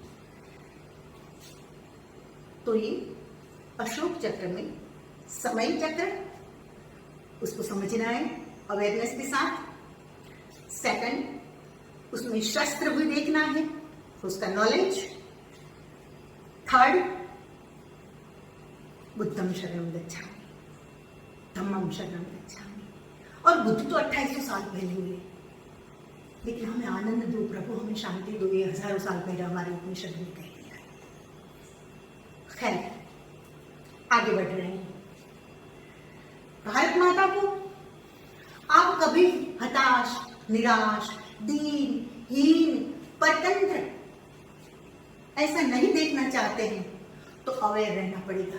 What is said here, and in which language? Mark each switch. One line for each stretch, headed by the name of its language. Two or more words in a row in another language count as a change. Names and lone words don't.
Hindi: तो ये अशोक चक्र में समय चक्र, उसको समझना है अवेयरनेस के साथ। सेकंड, उसमें शस्त्र भी देखना है, उसका नॉलेज। थर्ड,
Pali: बुद्धं शरणं गच्छामि, धम्मं शरणं गच्छामि।
Hindi: और बुद्ध तो 2800 साल पहले हुए, लेकिन हमें आनंद दो प्रभु, हमें शांति दो, ये हजारों साल पहले हमारे उपनिषद में कह दिया। खैर, आगे बढ़ रहे हैं। भारत माता को आप कभी हताश, निराश, दीन, हीन, परतंत्र ऐसा नहीं देखना चाहते हैं तो अवेयर रहना पड़ेगा।